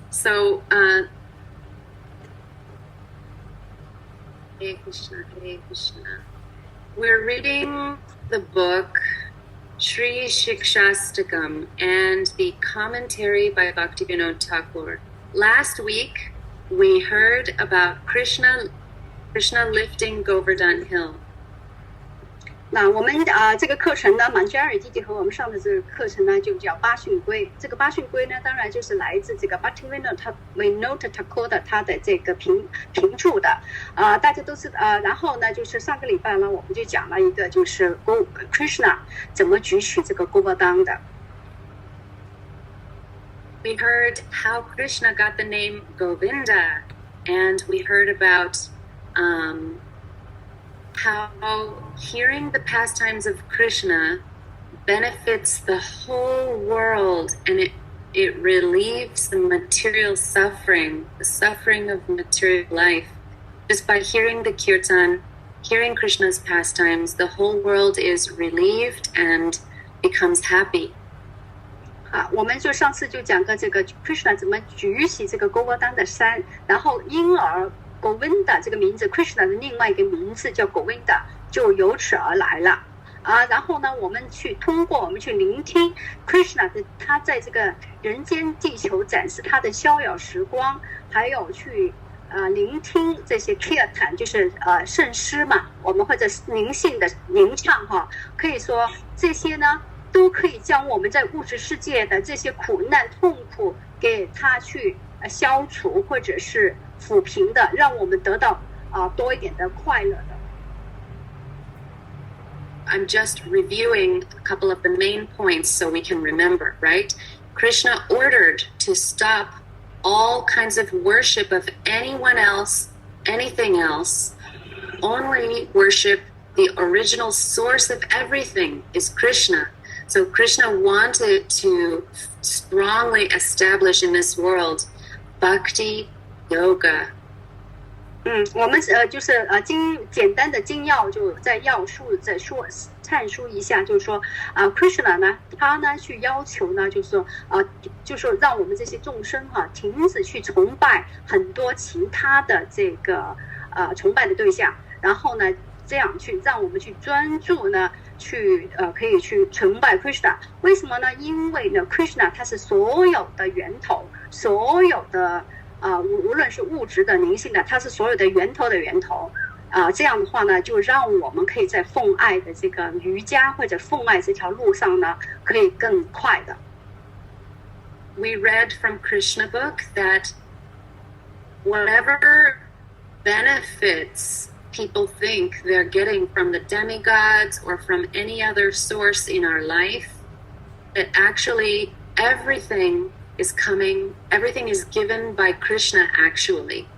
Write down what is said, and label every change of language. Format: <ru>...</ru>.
<en>So, Hare Krishna, Hare Krishna. We're reading the book Sri Siksastakam and the commentary by Bhaktivinoda Thakur. Last week, we heard about Krishna lifting Govardhan Hill.</en> <zh>那我们这个课程呢，Manjari弟弟和我们上的这个课程呢，就叫八训规。这个八训规呢，当然就是来自这个 Bhaktivinoda Thakur 的他的这个评注的。大家都知道然后呢，就是上个礼拜呢，我们就讲了一个就是 Krishna 怎么举起这个 Govardhan 的。</zh> <en>We heard how Krishna got the name Govinda, and we heard about how hearing the pastimes of Krishna benefits the whole world, and it relieves the material suffering, the suffering of material life. Just by hearing the kirtan, hearing Krishna's pastimes, the whole world is relieved and becomes happy.</en> <zh>我们就上次就讲过这个 Krishna 怎么举起这个 Govardhan 的山，然后因而Govinda 这个名字 Krishna 的另外一个名字叫 Govinda 就由此而来了然后呢，我们去聆听 Krishna 的他在这个人间地球展示他的逍遥时光，还有去聆听这些 kirtan 就是圣诗嘛，我们或者灵性的吟唱可以说这些呢都可以将我们在物质世界的这些苦难痛苦给他去消除或者是抚平的，让我们得到多一点的快乐的。</zh> <en>I'm just reviewing a couple of the main points so we can remember, right? Krishna ordered to stop all kinds of worship of anyone else, anything else. Only worship the original source of everything is Krishna. So Krishna wanted to strongly establish in this world Bhakti Yoga.</en> <zh>我们就是简单的精要就在要述再说阐述一下，就是说Krishna 呢，他呢去要求呢，就是说就是说让我们这些众生停止去崇拜很多其他的这个崇拜的对象，然后呢这样去让我们去专注呢去可以去崇拜 Krishna。为什么呢？因为呢 Krishna 它是所有的源头，所有的无论是物质的灵性的，它是所有的源头的源头这样的话呢，就让我们可以在奉爱的这个瑜伽或者奉爱这条路上呢可以更快的。</zh> <en>We read from Krishna book that whatever benefits people think they're getting from the demigods or from any other source in our life, that actually everything is given by Krishna actually.</en>